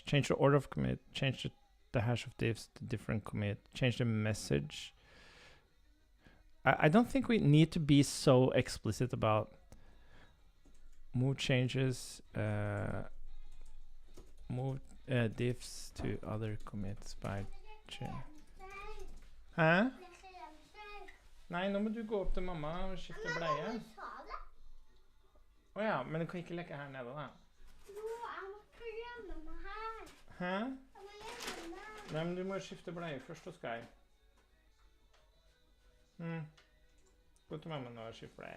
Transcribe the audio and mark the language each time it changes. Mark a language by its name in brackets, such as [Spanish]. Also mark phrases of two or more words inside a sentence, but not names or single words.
[English] Change the order of commit, change the hash of diffs to different commit, change the message. I don't think we need to be so explicit about move changes, move diffs to other commits by change. [Norwegian] Hæ? Nei, nå må du gå opp til mamma og skifte bleie. Åja, men du kan ikke leke her nede da. Jo, jeg må gjemme meg her. Hæ? Jeg må gjemme meg. Nei, men du må skifte bleie først hos Geir. Gå til mamma nå og skifte bleie.